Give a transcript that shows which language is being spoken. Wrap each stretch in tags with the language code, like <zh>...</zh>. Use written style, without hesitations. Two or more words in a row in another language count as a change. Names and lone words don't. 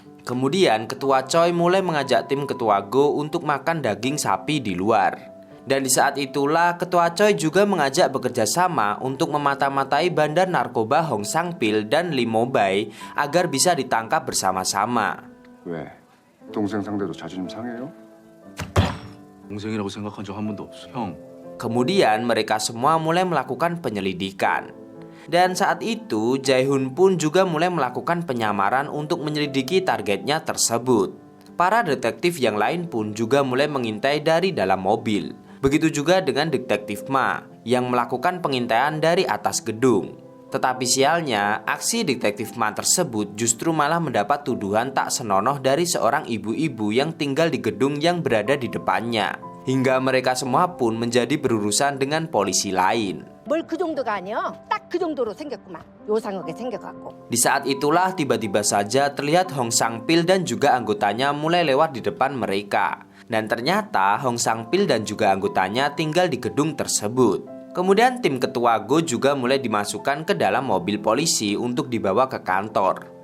<id>Kemudian ketua Choi mulai mengajak tim ketua Go untuk makan daging sapi di luar. Dan di saat itulah ketua Choi juga mengajak bekerja sama untuk memata-matai bandar narkoba Hong Sang Pil dan Lee Mo Bai agar bisa ditangkap bersama-sama.</id> <ko>왜? 동생 상대도 자존심 상해요? 동생이라고 생각한 적 한 번도 없어. 형,</ko> <id>Kemudian mereka semua mulai melakukan penyelidikan. Dan saat itu, Jae-hoon pun juga mulai melakukan penyamaran untuk menyelidiki targetnya tersebut. Para detektif yang lain pun juga mulai mengintai dari dalam mobil. Begitu juga dengan detektif Ma yang melakukan pengintaian dari atas gedung. Tetapi sialnya, aksi detektif Ma tersebut justru malah mendapat tuduhan tak senonoh dari seorang ibu-ibu yang tinggal di gedung yang berada di depannya. Hingga mereka semua pun menjadi berurusan dengan polisi lain.</id> <ko>뭘 그 정도가 아니야. 딱 그 정도로 생겼구만. 요상하게 생겨갖고.</ko> <id>Di saat itulah tiba-tiba saja terlihat Hong Sang-pil dan juga anggotanya mulai lewat di depan mereka. Dan ternyata Hong Sang-pil dan juga anggotanya tinggal di gedung tersebut. Kemudian tim ketua Go juga mulai dimasukkan ke dalam mobil polisi untuk dibawa ke kantor.</id>